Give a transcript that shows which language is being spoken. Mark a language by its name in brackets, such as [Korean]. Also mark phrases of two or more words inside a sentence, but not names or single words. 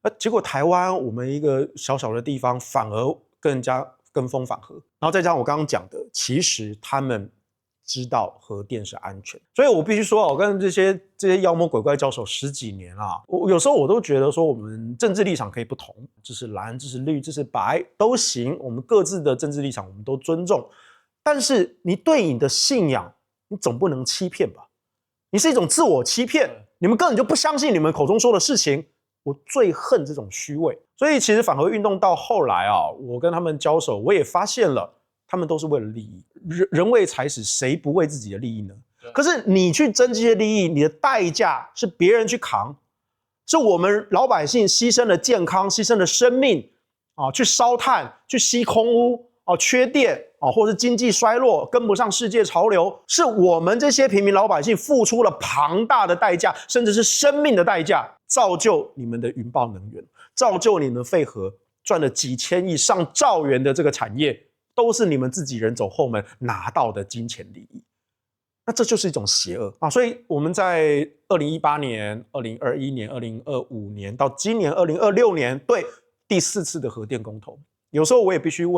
[Chinese] 結果台灣我們一個小小的地方，反而跟人家跟風反核，然後再加上我剛剛講的，其實他們知道核電是安全，所以我必須說，我跟這些妖魔鬼怪交手10幾年啊，我有時候我都覺得說，我們政治立場可以不同，這是藍，這是綠，這是白都行，我們各自的政治立場我們都尊重。但是你對你的信仰，你總不能欺騙吧？你是一種自我欺騙，你們根本就不相信你們口中說的事情。我最恨這種虛偽。所以其實反核運動到後來啊，我跟他們交手，我也發現了，他們都是為了利益。人為財死，誰不為自己的利益呢？可是你去爭這些利益，你的代價是別人去扛，是我們老百姓犧牲了健康，犧牲了生命啊，去燒炭，去吸空污。缺電或是經濟衰落，跟不上世界潮流，是我們這些平民老百姓付出了龐大的代價，甚至是生命的代價，造就你們的雲豹能源，造就你們廢核賺了幾千億、上兆元的這個產業，都是你們自己人走後門拿到的金錢利益。那這就是一種邪惡啊！所以我們在2018年、2021年、2025年到今年2026年，對第4次的核電公投，有時候我也必須問。